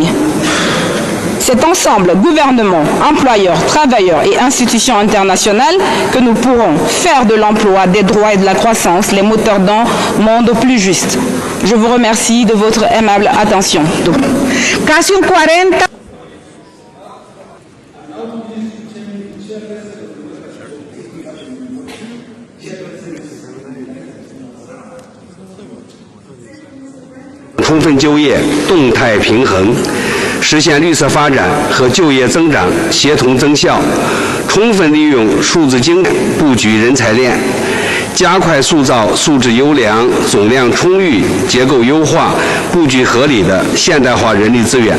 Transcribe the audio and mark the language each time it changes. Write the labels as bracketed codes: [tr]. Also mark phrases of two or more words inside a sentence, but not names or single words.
[fr] C'est ensemble, gouvernement, employeurs, travailleurs et institutions internationales, que nous pourrons faire de l'emploi, des droits et de la croissance les moteurs d'un monde plus juste. Je vous remercie de votre aimable attention. Question 40. [zh] 充分就业，动态平衡，实现绿色发展和就业增长协同增效，充分利用数字经验布局人才链，加快塑造素质优良、总量充裕、结构优化、布局合理的现代化人力资源。